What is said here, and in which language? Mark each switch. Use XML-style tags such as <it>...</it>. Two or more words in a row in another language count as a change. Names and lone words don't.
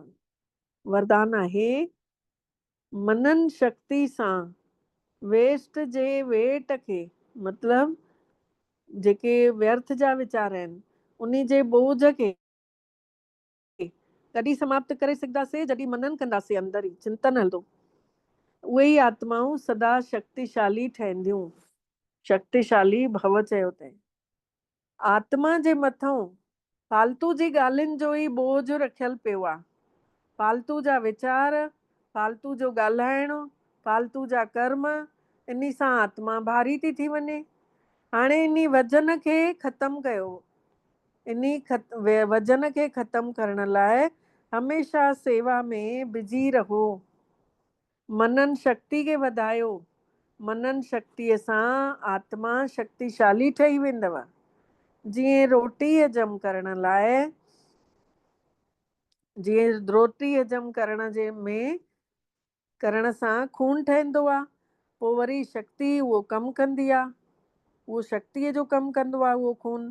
<sd>वरदान आहे, मनन शक्ति सां वेस्ट जे वेट खे, मतिलबु जेके व्यर्थ जा वीचार आहिनि उन जे बोझ खे तॾहिं समाप्त करे सघंदासीं जॾहिं मनन कंदासीं, अंदर ई चिंतन हलंदो। उहे ई आत्माऊं सदा शक्तिशाली ठहंदियूं। शक्तिशाली भव चयो अथई। आत्मा जे मथां फालतू जी ॻाल्हियुनि जो ई बोझ रखियल पियो आहे। फालतू जा वीचार, फालतू जो ॻाल्हाइणु, फालतू जा कर्म, इन सां आत्मा भारी थी थी वञे। हाणे इन वजन खे ख़तमु कयो। इन वजन खे ख़तमु करण लाइ हमेशह सेवा में बिजी रहो। मनन शक्ति खे वधायो। मनन शक्तिअ सां आत्मा शक्तिशाली ठही वेंदव। जीअं रोटी हजम करण लाइ, जीअं रोटी हजम करण जे में करण सां खून ठहींदो आहे, पोइ वरी शक्ति उहो कमु कंदी आहे, उहो शक्तिअ जो कमु कंदो आहे उहो खून।</sd>